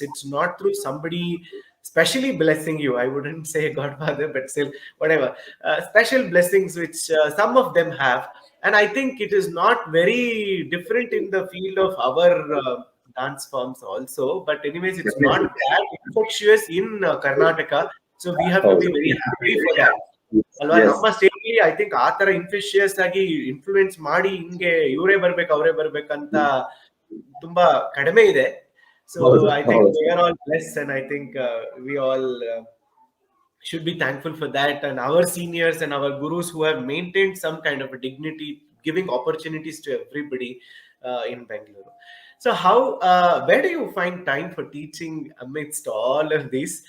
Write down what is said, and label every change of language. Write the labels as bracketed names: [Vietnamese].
[English] It's not through somebody specially blessing you. I wouldn't say Godfather, but still, whatever. Special blessings which some of them have. And I think it is not very different in the field of our dance forms also. But anyways, it's not that infectious in Karnataka. So we have to be very happy for that. [Kannada] ಅಲ್ವಾ, ನಮ್ಮ state ಅಲ್ಲಿ [English] I think [Kannada] ಆ ತರ ಇನ್ಫಿಷಿಯಸ್ ಆಗಿ influence ಮಾಡಿ ಹಿಂಗೆ ಇವರೇ ಬರ್ಬೇಕು ಅವರೇ ಬರ್ಬೇಕಂತ ತುಂಬಾ ಕಡಿಮೆ ಇದೆ. [English] So I think we are all blessed, and I think we all should be thankful for that, and our seniors and our gurus who have maintained some kind of a dignity, giving opportunities to everybody in Bangalore. So how, where do you find time for teaching amidst all of this?